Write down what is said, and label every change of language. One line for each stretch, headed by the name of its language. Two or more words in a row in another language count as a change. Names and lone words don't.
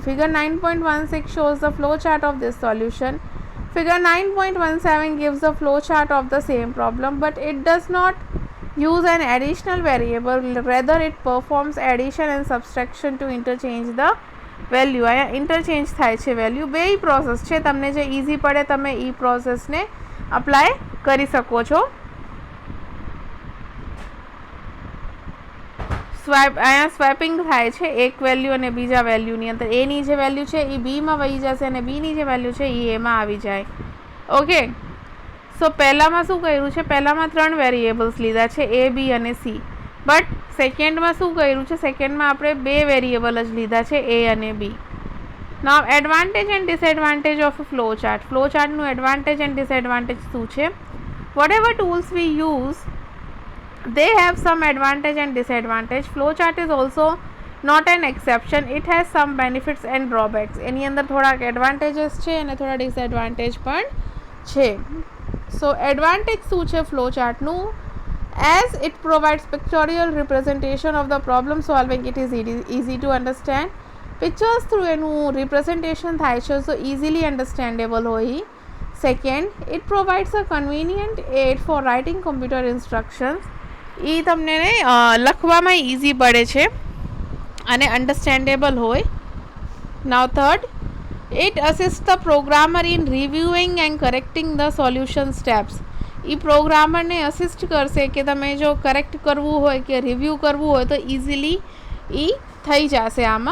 English: Figure 9.16 shows the flow chart of this solution. Figure 9.17 gives the flow chart of the same problem, but it does not use an additional variable, rather it performs addition and subtraction to interchange the value.
Gujarati: અહીંયા interchange થાય છે value. બે પ્રોસેસ છે, તમને જે ઇઝી પડે તમે એ પ્રોસેસને અપ્લાય કરી શકો છો. અહીંયા સ્વેપિંગ થાય છે એક વેલ્યુ અને બીજા વેલ્યુની અંદર. એની જે વેલ્યુ છે એ બીમાં વહી જશે અને બીની જે વેલ્યુ છે એ એમાં આવી જાય.
English: okay, so
Gujarati: પહેલામાં શું કર્યું છે, પહેલામાં 3 વેરિયેબલ્સ લીધા છે એ બી અને સી. બટ સેકન્ડમાં શું કર્યું છે, સેકન્ડમાં આપણે 2 વેરિયેબલ જ લીધા છે એ અને બી.
English: Now advantage and disadvantage of flow chart.
Gujarati: ફ્લો ચાર્ટનું
English: advantage and disadvantage
Gujarati: શું છે?
English: whatever tools we use they have some advantage and disadvantage. Flowchart is also not an exception. It has some benefits and drawbacks.
Gujarati: એની અંદર થોડાક advantages છે અને થોડા disadvantage પણ છે.
English: So advantage
Gujarati: શું છે flowchartનું?
English: As it provides pictorial representation of the problem solving, it is easy to understand. Pictures through
Gujarati: એનું representation થાય છે,
English: so easily understandable
Gujarati: હોય.
English: Second, it provides a convenient aid for writing computer instructions.
Gujarati: એ તમને લખવામાં ઇઝી પડે છે અને અન્ડરસ્ટેન્ડેબલ હોય.
English: Now third, it assists the programmer in reviewing and correcting the solution steps.
Gujarati: એ પ્રોગ્રામરને અસિસ્ટ કરશે કે તમે જો કરેક્ટ કરવું હોય કે રિવ્યૂ કરવું હોય તો ઇઝીલી એ થઈ જશે આમાં.